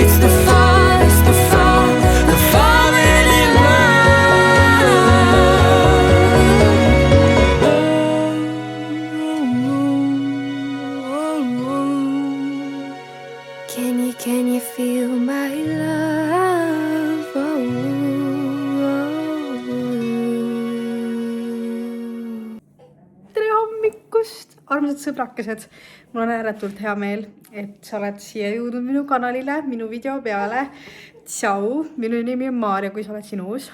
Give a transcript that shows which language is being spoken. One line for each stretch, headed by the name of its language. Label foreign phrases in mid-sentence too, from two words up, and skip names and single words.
English: It's the fall, the falling in love. Can you feel my love? Oh,
Estonian: Tere hommikust, armsad sõbrakesed! Mul on ääretult hea meel, et sa oled siia jõudnud minu kanalile, minu video peale. Tšau, minu nimi on Maarja, kui sa oled siin uus.